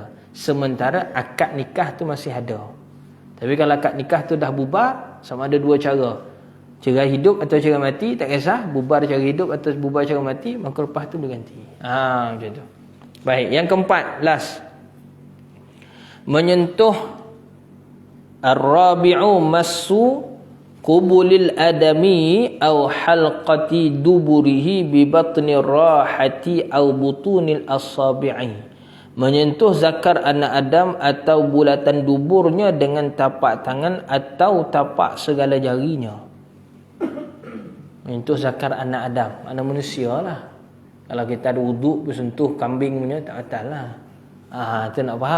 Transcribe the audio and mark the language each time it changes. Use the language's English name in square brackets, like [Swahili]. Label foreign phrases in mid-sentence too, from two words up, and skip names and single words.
[Malay] Sementara akad nikah tu masih ada. Tapi kalau akad nikah tu dah bubar, sama ada dua cara. Cerai hidup atau cerai mati, tak kisah. Bubar cerai hidup atau bubar cerai mati, maka lepas tu dia ganti. Macam tu. Baik, yang keempat, last. Menyentuh [Arabic] الرابع مس قبل الآدمي أو حلقة دبره ببطن الراحة أو بطون الأصابع [Malay] menyentuh zakar anak Adam atau bulatan duburnya dengan tapak tangan atau tapak segala jarinya. Menyentuh zakar anak Adam, anak manusia lah. Kalau kita ada wuduk bersentuh kambing punya tak batal lah. Itu nak faham.